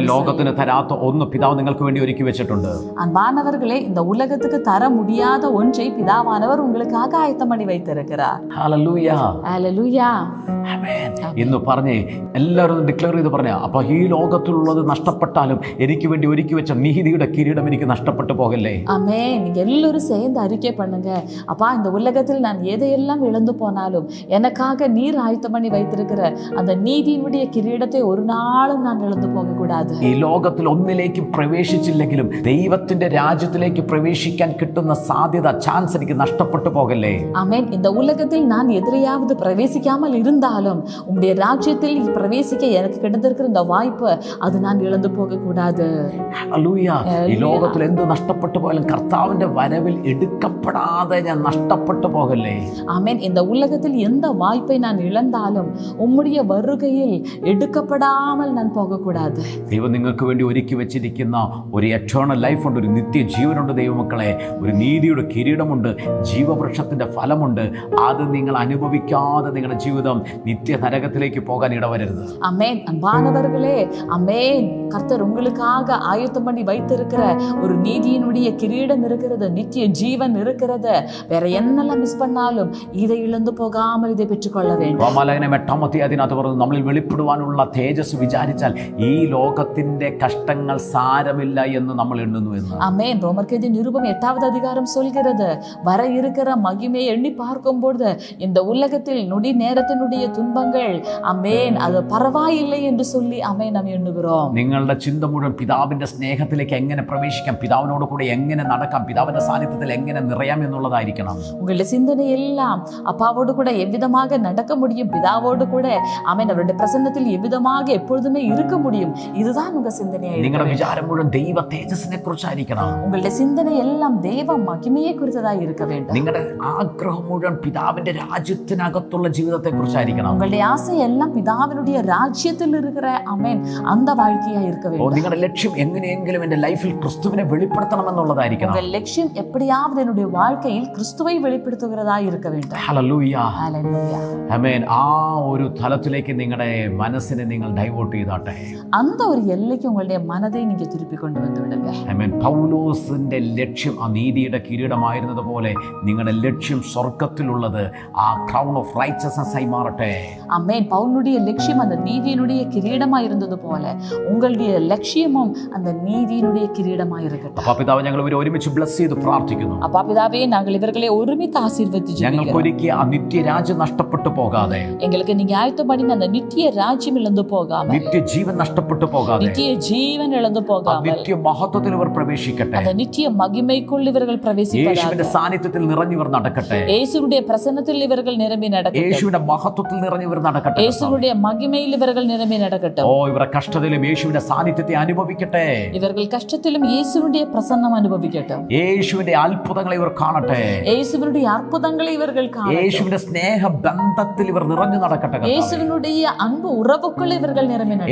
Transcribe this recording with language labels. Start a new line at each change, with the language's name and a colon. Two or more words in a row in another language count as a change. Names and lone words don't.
Malayalam: ലോകത്തിന് തരാത്ത ഒന്ന് പിതാവ് നിങ്ങൾക്ക് വേണ്ടി ഒരുക്കി വെച്ചിട്ടുണ്ട്.
Tamil: அன்பானவர்களே, இந்த உலகத்துக்கு தர முடியாத ஒன்றை பிதாவானவர் உங்களுக்காக ஆயத்தம் பண்ணி வைத்திருக்கிறார்.
Malayalam: ഹല്ലേലൂയ. ഹല്ലേലൂയ. ആമേൻ. ഇന്ന് പറഞ്ഞേ, എല്ലാവരും ഡിക്ലെയർ ചെയ്ത് പറഞ്ഞ, അപ്പൊ ഈ ലോകത്തിലുള്ളത് നഷ്ടപ്പെട്ടാലും എനിക്ക് വേണ്ടി ഒരുക്കി വെച്ച നീതിയുടെ കിരീടം എനിക്ക് നഷ്ടപ്പെട്ടു പോകല്ലേ.
Tamil: ஆமென். நீங்க எல்லாரும் சேர்ந்து அறிக்கை பண்ணுங்க, அப்பா இந்த உலகத்தில் நான் எதையெல்லாம் இழந்து போனாலும் எனக்காக நீர் ஆயத்தம் பண்ணி வைத்திருக்கிற அந்த நீதியினுடைய கிரீடத்தை ஒரு நாளும் நான் இழந்து போக கூடாது.
Malayalam: ഈ ലോകത്തിൽ ഒന്നിലേക്ക് പ്രവേശിച്ചില്ലെങ്കിലും ദൈവത്തിന്റെ രാജ്യത്തിലേക്ക് പ്രവേശിക്കാൻ കിട്ടുന്ന സാധ്യത, ചാൻസ് എനിക്ക് നഷ്ടപ്പെട്ടു പോകല്ലേ.
Tamil: ஆமென். இந்த உலகத்தில் நான் எதிரையாவது பிரவேசிக்காமல் இருந்தாலும் உம்முடைய ராஜ்யத்தில் பிரவேசிக்க எனக்கு கிடைத்திருக்கிற இந்த வாய்ப்பு, அது நான் இழந்து போக கூடாது.
Malayalam: ഹല്ലേലൂയ. ഈ ലോകത്തിൽ എന്ത് നഷ്ടപ്പെട്ടു പോയാലും കർത്താവിന്റെ വരവിൽ എടുക്കപ്പെടാതെ ഞാൻ നഷ്ടപ്പെട്ടു പോകല്ലേ.
Tamil: ஆமென். இந்த உலகத்தில் எந்த வாய்ப்பை நான் இழந்தாலும் உம்முடைய வருகையில் எடுக்கப்படாமல் நான் போகக்கூடாது.
Malayalam: ദൈവം നിങ്ങൾക്ക് വേണ്ടി ഒരുക്കി വെച്ചിരിക്കുന്ന ഒരു
English: eternal life
Malayalam: ഉണ്ട്, ഒരു നിത്യ ജീവനുണ്ട് ദൈവമക്കളെ. ഒരു നീതിയുടെ കിരീടമുണ്ട്, ജീവവൃക്ഷത്തിന്റെ ഫലമുണ്ട്. അത് നിങ്ങൾ അനുഭവിക്കാതെ നിങ്ങളുടെ ജീവിതം നിത്യ നരകത്തിലേക്ക് പോകാൻ ഇടവരരുത്.
Tamil: ஆமென். அன்பானவர்களே, ஆமென். கர்த்தர் உங்களுக்காக ஆயத்தம் பண்ணி வைத்திருக்கிற ஒரு நீதியினுடைய கிரீடம் இருக்கிறது, நித்திய ஜீவன் இருக்கிறது. வேற என்னெல்லாம் மிஸ் பண்ணாலும் இதை இழந்து போகாமல் இதை பெற்றுக்கொள்ள வேண்டும்.
Malayalam: റോമാലേഖനം 8-ാം അധ്യായത്തിനകത്ത് പറഞ്ഞു, നമ്മളിൽ വെളിപ്പെടുവാനുള്ള തേജസ് വിചാരിച്ചാൽ ഈ ലോകത്തിന്റെ കഷ്ടങ്ങൾ സാരമില്ല എന്ന് നമ്മൾ എണ്ണുന്നു എന്ന്.
Tamil: ஆமென். ரோமர்கேதி நிருபம் 8வது அதிகாரம் சொல்கிறது, வர இருக்கிற மகிமையை எண்ணி பார்க்கும் பொழுது இந்த உலகத்தில் நொடி நேரத்தினுடைய துன்பங்கள், ஆமென், அது பரவாயில்லை என்று சொல்லி ஆமென் நாம் எண்ணுகிறோம்.
Malayalam: നിങ്ങളുടെ ചിന്ത മുഴുവൻ പിതാവിന്റെ സ്നേഹത്തിലേക്ക് എങ്ങനെ പ്രവേശിക്കാം, പിതാവിനോട് കൂടെ എങ്ങനെ നടക്കാം, പിതാവിന്റെ സാന്നിധ്യത്തിൽ എങ്ങനെ നിറയാം എന്നുള്ളതായിരിക്കണം.
Tamil: உங்களுடைய சிந்தனை எல்லாம் அப்பாவோடு கூட எவ்விதமாக நடக்க முடியும், பிதாவோடு கூட ஆமென் அவருடைய பிரசன்னத்தில் எவ்விதமாக எப்பொழுதுமே இருக்க முடியும், இதுதான் உங்க சிந்தனையா.
Malayalam: നിങ്ങളുടെ വിചാരം മുഴുവൻ ദൈവ തേജസ്സിനെ കുറിച്ചായിരിക്കണം.
Tamil: உங்களுடைய சிந்தனை எல்லாம் தேவ மகிமையை குறித்ததாக இருக்க வேண்டும்.
Malayalam: നിങ്ങളുടെ ആഗ്രഹം മുഴുവൻ പിതാവിന്റെ രാജ്യത്തിനകത്തുള്ള ജീവിതത്തെ കുറിച്ചായിരിക്കണം.
Tamil: உங்களுடைய ஆசை எல்லாம் பிதாவினுடைய ராஜ்யத்தில் இருக்கிற ஆமென் அந்த வாழ்க்கையா இருக்க வேண்டும்.
Malayalam: നിങ്ങളുടെ ലക്ഷ്യം എങ്ങനെയെങ്കിലും എന്റെ ലൈഫിൽ ക്രിസ്തുവിനെ വെളിപ്പെടുത്തണം എന്നുള്ളതായിരിക്കണം.
Tamil: உங்கள் லட்சியம் எப்படியாவது என்னுடைய வாழ்க்கையில் கிறிஸ்துவை வெளிப்படுத்துகிறதா இருக்க வேண்டும்.
Malayalam: ഹല്ലേലൂയ. ഹല്ലേലൂയ. ആമേൻ. ആ ഒരു തലത്തിലേക്ക് നിങ്ങളുടെ മനസ്സിനെ നിങ്ങൾ ഡൈവേർട്ട് ചെയ്താട്ടെ.
Tamil: அந்த ஒரு எல்லைக்கு உங்களுடைய மனதை நீங்க திருப்பி கொண்டு வந்து விடுங்க.
Malayalam: ആമേൻ. പൗലോസിൻ്റെ ലക്ഷ്യം ആ നീതിയുടെ കിരീടമായിരുന്നത് പോലെ നിങ്ങളുടെ ലക്ഷ്യം സ്വർഗത്തിലുള്ളത് ആ
English: crown of righteousness
Malayalam: ആയി മാറട്ടെ.
Tamil: ஆமென். பவுலுடைய லட்சியம் அந்த நீதியினுடைய கிரீடமா இருந்தது போல உங்களுடைய லட்சியமும் அந்த நீதியினுடைய கிரீடமா இருக்கட்டும்.
Malayalam: അപ്പോൾ പിതാവ്, ഞങ്ങൾ ഇവരെ ഒരുമിച്ച് ബ്ലസ് ചെയ്ത് പ്രാർത്ഥിക്കുന്നു.
Tamil: அப்பா பிதாவே, நாங்கள் இவர்களை ஒருமித்து ஆசீர்வதிச்சு
Malayalam: ഞങ്ങൾക്ക് ഒരിക്കൽ ആ നിത്യരാജ്യം നഷ്ടപ്പെട്ടു പോകാതെ,
Tamil: எங்களுக்கு நீங்க ஆயத்தம் பண்ணி அந்த நித்திய ராஜ்யம் இழந்து போகாம,
Malayalam: നിത്യജീവൻ നഷ്ടപ്പെട്ടു പോകാതെ,
Tamil: நித்திய ஜீவன் இழந்து போகாம,
Malayalam: നിത്യ മഹത്വത്തിൽ ഇവർ പ്രവേശിക്കട്ടെ.
Tamil: அந்த நித்திய மகிமைக்குள் இவர்கள் பிரவேசிப்பதாக,
Malayalam: യേശുവിന്റെ സാന്നിധ്യത്തിൽ നിറഞ്ഞിവർ നടക്കട്ടെ.
Tamil: இயேசுவுடைய பிரசன்னத்தில் இவர்கள் நிரம்பி நடக்கட்டும்.
Malayalam: യേശുവിന്റെ മഹത്വത്തിൽ നിറഞ്ഞിവർ നടക്കട്ടെ.
Tamil: இயேசுவுடைய மகிமையில் இவர்கள் நிரம்பி நடக்கட்டும்.
Malayalam: ഇവരുടെ കഷ്ടതയിലും യേശുവിന്റെ സാന്നിധ്യത്തെ അനുഭവിക്കട്ടെ.
Tamil: இவர்கள் கஷ்டத்திலும் இயேசுவுடைய பிரசன்னம் அனுபவிக்கட்டும்.
Malayalam: യേശുവിന്റെ അത്ഭുതങ്ങളെ ഇവർ കാണട്ടെ.
Tamil: இயேசுவினுடைய அற்புதங்களை இவர்கள் காணட்டும்.
Malayalam: യേശുവിന്റെ സ്നേഹ ബന്ധത്തിൽ ഇവർ നിറഞ്ഞു നടക്കട്ടെ.
Tamil: இயேசுவினுடைய அன்பு உறவுக்குள் இவர்கள் நிரம்பி நடக்கட்டும்.